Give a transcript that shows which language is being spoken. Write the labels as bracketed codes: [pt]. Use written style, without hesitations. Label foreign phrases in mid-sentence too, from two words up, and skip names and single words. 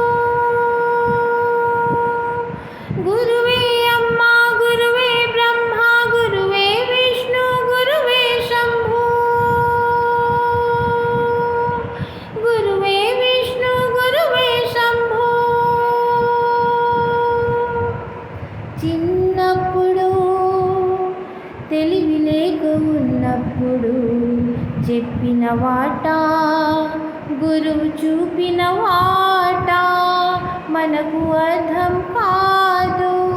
[te] గురువే అమ్మా గురువే బ్రహ్మా గురువే విష్ణు గురువే శంభు గురువే విష్ణు గురువే శంభు చిన్నప్పుడు తెలివి లేక ఉన్నప్పుడు చెప్పిన వాట గురువు చూపిన వాట మనకు అర్థం కాదు